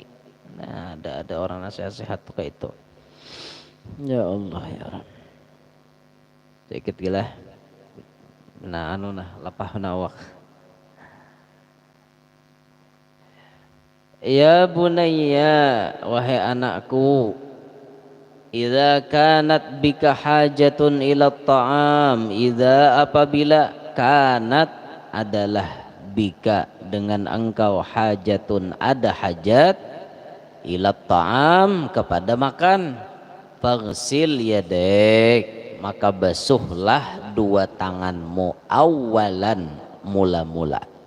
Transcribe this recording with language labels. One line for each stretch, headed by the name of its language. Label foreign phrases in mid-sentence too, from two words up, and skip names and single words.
Banjar: Nah ada orang nasihat tuh kayak itu.
Arabic: يا الله يا رب.
Indonesian: Sedikit gila. Nah lapah nawak.
Arabic: يا بني,
Indonesian: wahai anakku,
Arabic: إذا كانت بك حاجة إلى الطعام، إذا apabila kanat
Indonesian: adalah bika dengan engkau hajatun ada hajat
Arabic: إلى الطعام,
Indonesian: kepada makan,
Arabic: فاغسل يديك,
Indonesian: maka basuhlah dua tanganmu, awalan, mula-mula.